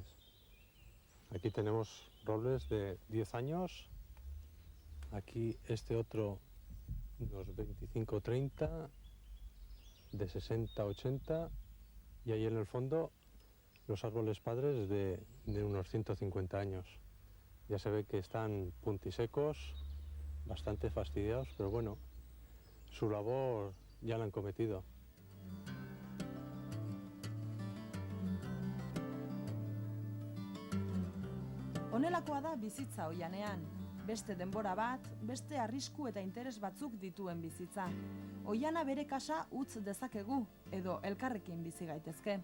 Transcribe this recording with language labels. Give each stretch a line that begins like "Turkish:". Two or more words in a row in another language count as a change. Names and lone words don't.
Spanish: Aquí tenemos robles de 10 años, aquí este otro unos 25 30, de 60 80, y ahí en el fondo los árboles padres de unos 150 años. Ya se ve que están puntisecos, bastante fastidiados, pero bueno, su labor ya la han cometido.
Basque: Honelakoa da bizitza oianean. Beste denbora bat, beste arrisku eta interes batzuk dituen bizitza. Oiana bere kasa utz dezakegu, edo elkarrekin bizi gaitezke.